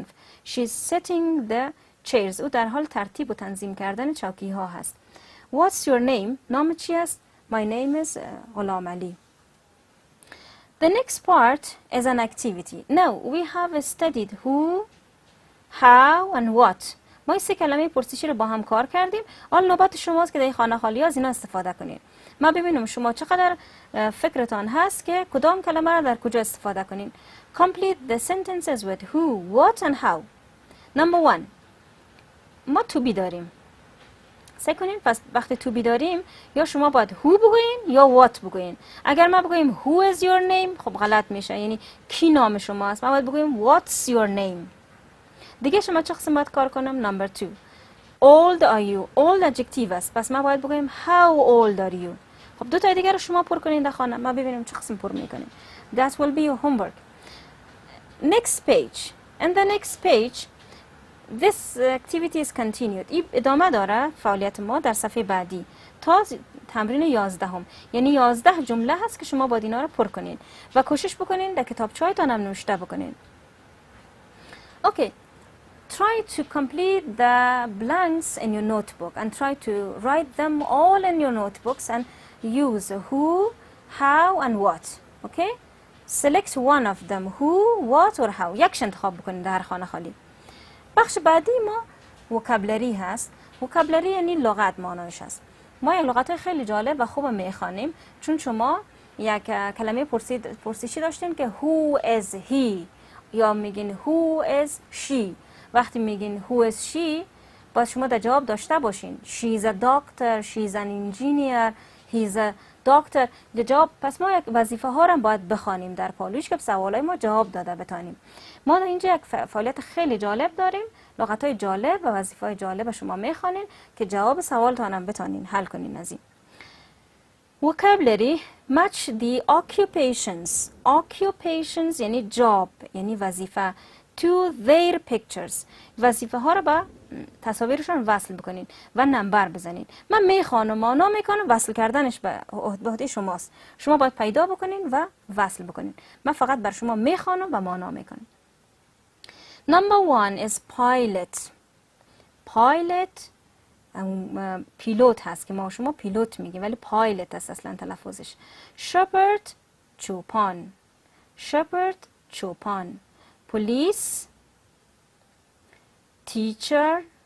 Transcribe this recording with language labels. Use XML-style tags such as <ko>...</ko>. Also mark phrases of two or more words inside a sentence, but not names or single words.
<en>She's setting the chairs.</en> <fa>او در حال ترتیب و تنظیم کردن چوکی ها هست.</fa> <en>What's your name?</en> <fa>نام چی است؟</fa> <en>My name is غلام علی. The next part is an activity. Now we have studied who, how and what.</en> <fa>ما این 3 کلمه پرسشی رو با هم کار کردیم. حالا نوبت شماست که در خانه خالی از اینا استفاده کنید. ما ببینیم شما چقدر فکرتان هست که کدام کلمه رو در کجا استفاده کنین.</fa> <en>Complete the sentences with who, what and how. Number 1.</en> <fa>ما</fa> <en>to be</en> <fa>داریم. سعی کنین پس وقتی</fa> <en>to be</en> <fa>داریم یا شما باید who بگوین یا what بگوین. اگر ما بگویم</fa> <en>who is your name</en> <fa>خب غلط میشه. یعنی کی نام شما است. ما باید بگویم</fa> <en>what's your name.</en> <fa>دیگه شما چه قسم باید کار کنم؟</fa> <en>Number 2. Old are you? Old adjective</en> <fa>است. پس ما باید بگویم</fa> <en>how old are you.</en> <fa>خب 2 تا دیگه رو شما پر کنین در خانه. ما ببینیم چه قسم پر میکنیم.</fa> <en>That will be your homework. Next page. In the next page this activity is continued.</en> <fa>این ادامه داره فعالیت ما در صفحه بعدی تا تمرین 11 یعنی 11 جمله هست که شما باید اینا رو پر کنین و کوشش بکنین در کتابچه‌هایتان هم نوشته بکنین.</fa> <en>Okay. Try to complete the blanks in your notebook and try to write them all in your notebooks and use who, how and what. Okay? Select one of them, who, what or how.</en> <fa>یکش انتخاب بکنید در خانه خالی. بخش بعدی ما وکابلری هست. وکابلری یعنی لغت معنایش هست. ما یک لغت خیلی جالب و خوب میخوانیم چون شما یک کلمه پرسشی داشتیم که</fa> <en>who is he</en> <fa>یا میگین</fa> <en>who is she.</en> <fa>وقتی میگین</fa> <en>who is she</en> <fa>باید شما در جواب داشته باشین</fa> <en>she's a doctor, she's an engineer, he's a doctor.</en> <fa>جواب پس ما یک وظیفه ها را باید بخوانیم در پالوش که سوالای ما جواب داده بتانیم. ما اینجا یک فعالیت خیلی جالب داریم، لغت های جالب و وظیفه های جالب شما میخوانین که جواب سوالتان هم بتانین حل کنین. از این</fa> <en>vocabulary match the occupations</en> <fa>یعنی job یعنی وظیفه</fa> <en>to their pictures.</en> <fa>وظیفه ها رو با تصاویرشون وصل بکنین و نمبر بزنین. من میخوانم مانا میکنم، وصل کردنش به عهده شماست. شما باید پیدا بکنین و وصل بکنین. من فقط بر شما میخوانم و مانا میکنم.</fa> <en>Number 1 is pilot.</en> <fa>Pilot پیلوت هست که ما شما پیلوت میگیم ولی پایلت هست اصلا تلفظش. shepherd چوپان. shepherd چوپان.</fa> <en>police teacher.</en>